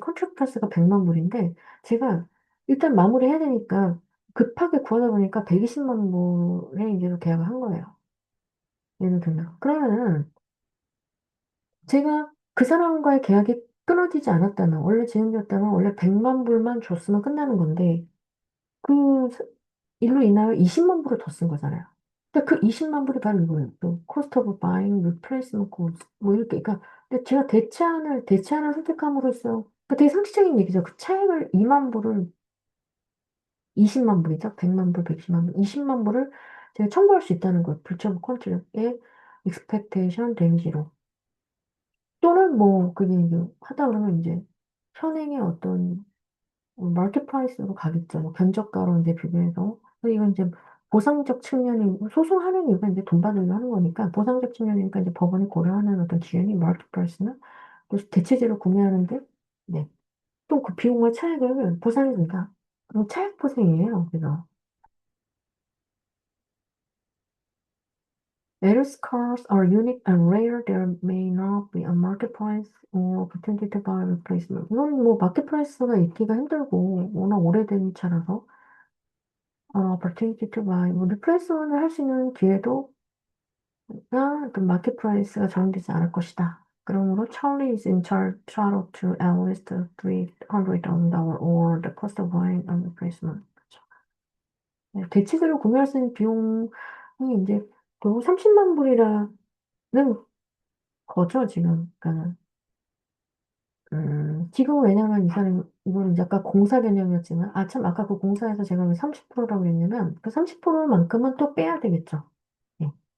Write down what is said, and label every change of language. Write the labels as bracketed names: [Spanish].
[Korean] 컨트랙트스가 100만 불인데, 제가 일단 마무리해야 되니까 급하게 구하다 보니까 120만 불에 이제 계약을 한 거예요. 예를 들면. 그러면은 제가 그 사람과의 계약이 끊어지지 않았다면, 원래 제한이었다면 원래 100만 불만 줬으면 끝나는 건데, 그 일로 인하여 20만 불을 더 쓴 거잖아요. 그러니까 그 20만 불이 바로 이거예요. [English] 또 cost of buying, replacement cost [Korean] 뭐 이렇게. 그러니까 근데 제가 대체안을 선택함으로써 그 되게 상식적인 얘기죠. 그 차액을 2만 불을 20만 불이죠. 100만 불, 110만 불, 20만 불을 제가 청구할 수 있다는 거예요. [English] breach of contract의 expectation damage로. [Korean] 또는 뭐 그게 이제 하다 그러면 이제 현행의 어떤 마켓 프라이스로 가겠죠. 뭐 견적가로 이제 비교해서. 근데 이건 이제 보상적 측면이, 소송하는 이유가 이제 돈 받으려고 하는 거니까, 보상적 측면이니까 이제 법원이 고려하는 어떤 기준이 마켓 프라이스나, 또 대체재를 구매하는데, 네. 또 그 비용과 차액을 보상해준다. 그럼 차액 보상이에요. 그래서. [English] Various cars are unique and rare. There may not be a market price or opportunity to buy replacement. [Korean] 이건 뭐 마켓 프라이스가 있기가 힘들고 워낙 오래된 차라서 [English] opportunity to buy, [Korean] 뭐 리플레이스먼을 할 수 있는 기회도 그 마켓 프라이스가 정해지지 않을 것이다. [English] 그러므로 Charlie is entitled to at least $300,000 or the cost of buying a replacement. [Korean] 그렇죠. 네, 대체재로 구매할 수 있는 비용이 이제 결국 30만 불이라는 거죠, 지금. 그러니까 지금 왜냐면 이 사람이 이거는 이제 아까 공사 개념이었지만 참 아까 그 공사에서 제가 왜 30%라고 했냐면 그 30%만큼은 또 빼야 되겠죠. 예.